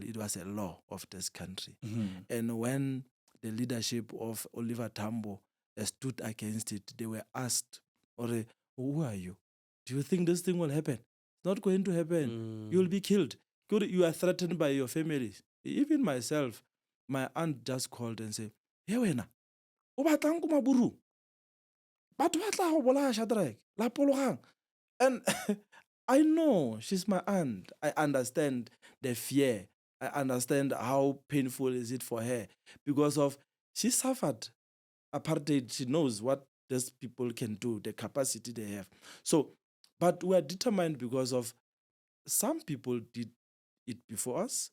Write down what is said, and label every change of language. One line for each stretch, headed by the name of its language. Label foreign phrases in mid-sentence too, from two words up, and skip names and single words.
English: It was a law of this country. And when the leadership of Oliver Tambo stood against it, they were asked, "Ore, who are you? Do you think this thing will happen? It's not going to happen. You will be killed. You are threatened by your family." Even myself, my aunt just called and said,
Tswana: "Hey, wena, o batlang ko maburu? Batho ba tla go bolaya Shadrack, la pologang."
English: And I know she's my aunt. I understand the fear. I understand how painful is it for her, because of she suffered apartheid. She knows what these people can do, the capacity they have. So, but we are determined because of some people did it before us.